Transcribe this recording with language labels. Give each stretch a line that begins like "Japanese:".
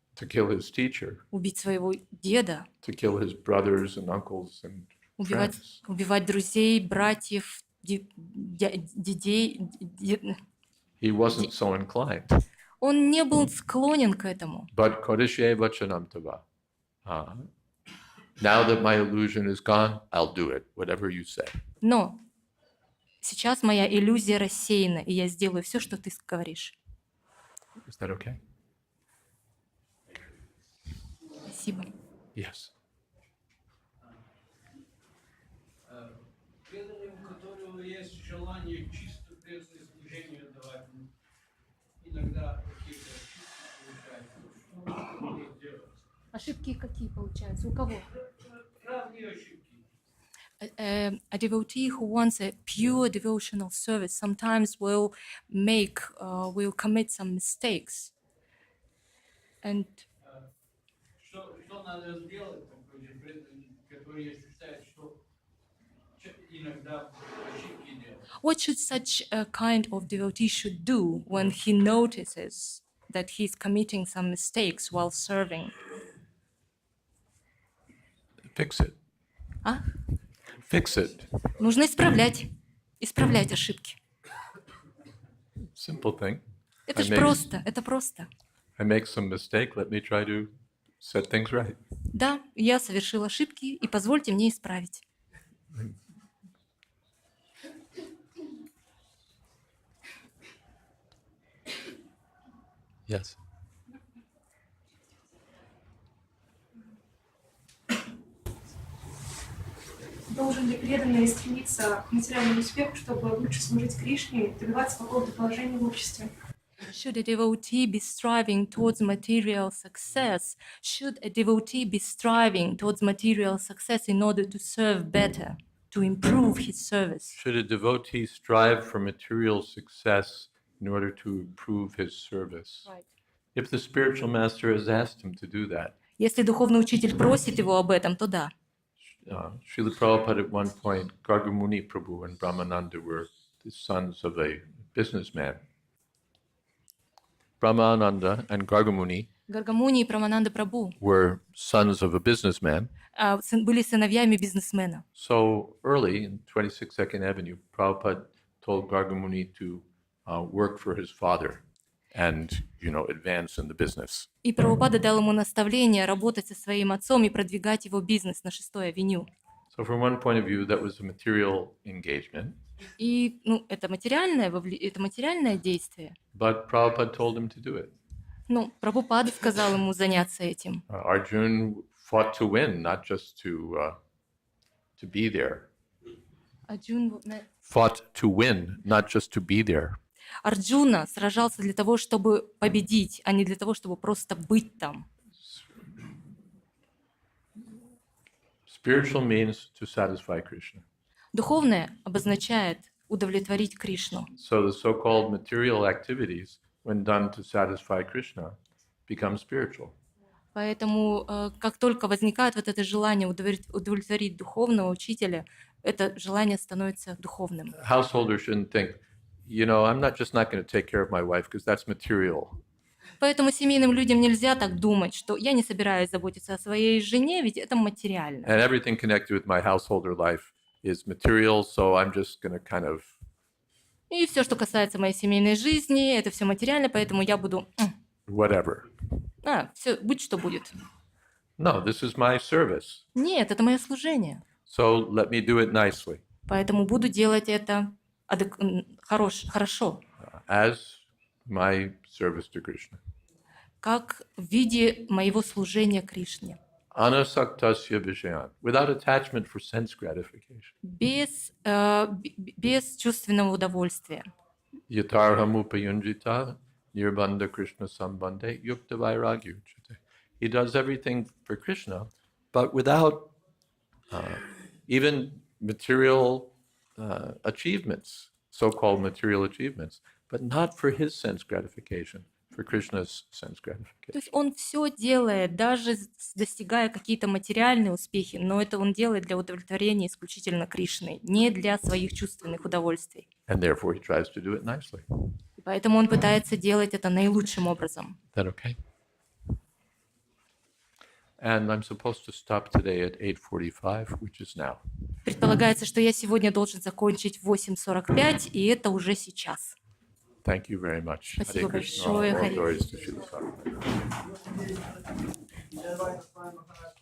English: To kill his teacher?
Russian: убить своего деда,
English: To kill his brothers and uncles and friends?
Russian: убивать друзей, братьев, детей.
English: He wasn't so inclined.
Russian: Он не был склонен к этому.
Sanskrit: But Kodishe Vachanam Tava.
English: Now that my illusion is gone, I'll do it, whatever you say.
Russian: Но сейчас моя иллюзия рассеяна, и я сделаю все, что ты говоришь.
English: Is that okay?
Russian: Спасибо.
English: Yes.
Russian: Преданным, у которого есть желание чисто преданное служение давать, иногда какие-то ошибки получаются. Что нужно делать? Ошибки какие получаются? У кого? Разные ошибки.
English: A devotee who wants a pure devotional service sometimes will commit some mistakes. And
Russian: Что надо сделать такой же преданный, который считает, что иногда ошибки делает?
English: what should such a kind of devotee should do when he notices that he's committing some mistakes while serving? Fix it.
Russian: А?
English: Fix it.
Russian: Нужно исправлять ошибки.
English: Simple thing.
Russian: Это
English: I
Russian: ж
English: make-
Russian: просто, это просто.
English: I make some mistake. Let me try to set things right.
Russian: Да, я совершил ошибки, и позвольте мне исправить.
English: Yes.
Russian: Должен ли преданный стремиться к материальному успеху, чтобы лучше служить Кришне и добиваться какого-то положения в обществе?
English: Should a devotee be striving towards material success? Should a devotee be striving towards material success in order to serve better, to improve his service? Should a devotee strive for material success in order to improve his service? Right. If the spiritual master has asked him to do that,
Russian: Если духовный учитель просит его об этом, то да.
English: Srila Prabhupada at one point, Gargamuni Prabhu and Brahmananda were the sons of a businessman. Brahmananda and Gargamuni
Russian: Гаргамуни и Прамананда Прабhu
English: were sons of a businessman.
Russian: были сыновьями бизнесмена.
English: So early in 26 Second Avenue, Prabhupada told Gargamuni to work for his father and, advance in the business.
Russian: И Прабхупада дал ему наставление работать со своим отцом и продвигать его бизнес на 6-й авеню.
English: So from one point of view, that was a material engagement.
Russian: И это материальное действие.
English: But Prabhupada told him to do it.
Russian: Прабхупада сказал ему заняться этим.
English: Arjuna fought to win, not just to be there. Fought to win, not just to be there.
Russian: Арджуна сражался для того, чтобы победить, а не для того, чтобы просто быть там.
English: Spiritual means to satisfy Krishna.
Russian: Духовное обозначает удовлетворить Кришну.
English: So the so-called material activities, when done to satisfy Krishna, become spiritual.
Russian: Поэтому, как только возникает вот это желание удовлетворить духовного учителя, это желание становится духовным.
English: Householders shouldn't think, I'm not going to take care of my wife because that's material.
Russian: Поэтому семейным людям нельзя так думать, что я не собираюсь заботиться о своей жене, ведь это материально.
English: And everything connected with my householder life is material, so I'm just going to kind of...
Russian: И все, что касается моей семейной жизни, это все материально, поэтому я буду...
English: Whatever.
Russian: Все, будь что будет.
English: No, this is my service.
Russian: Нет, это мое служение.
English: So let me do it nicely.
Russian: Поэтому буду делать это хорошо.
English: As my service to Krishna.
Russian: Как в виде моего служения Кришне.
Sanskrit: Anasaktasya vishayan,
English: without attachment for sense gratification.
Russian: Без чувственного удовольствия.
Sanskrit: Yatarhamupayunjita nirbandha Krishna sambandhe yukta vairagya uchate.
English: He does everything for Krishna, but without even material achievements, so-called material achievements, but not for his sense gratification, for Krishna's sense
Russian: То
English: gratification.
Russian: есть он все делает, даже достигая какие-то материальные успехи, но это он делает для удовлетворения исключительно Кришны, не для своих чувственных удовольствий.
English: And therefore he tries to do it nicely.
Russian: И поэтому он пытается делать это наилучшим образом.
English: Is that okay? And I'm supposed to stop today at 8:45, which is now.
Russian: Предполагается, что я сегодня должен закончить в 8:45, и это уже сейчас.
English: Thank you very much.
Russian: Спасибо
English: Hare Krishna.
Russian: большое,
English: All
Russian: Хари.
English: glories to Shri Dхам Маяпур.